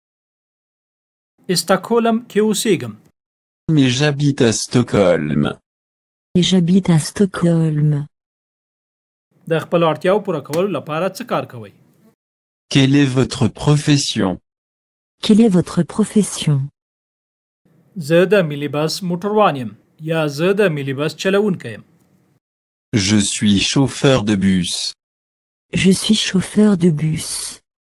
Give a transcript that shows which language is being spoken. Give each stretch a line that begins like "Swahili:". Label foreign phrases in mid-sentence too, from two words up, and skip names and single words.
Pashto: استکهولم کې اوسیږم.
French: Mais j'habite à Stockholm. Et j'habite à Stockholm.
Pashto: د خپل اړتیاو پوره کولو لپاره څه کار کوئ؟
French: Quelle est votre profession? Quelle est votre profession?
Pashto: زه د ملي بس موټروان یم یا زه د ملي بس چلوونکی یم.
French: Je suis chauffeur de bus. Je suis chauffeur de bus.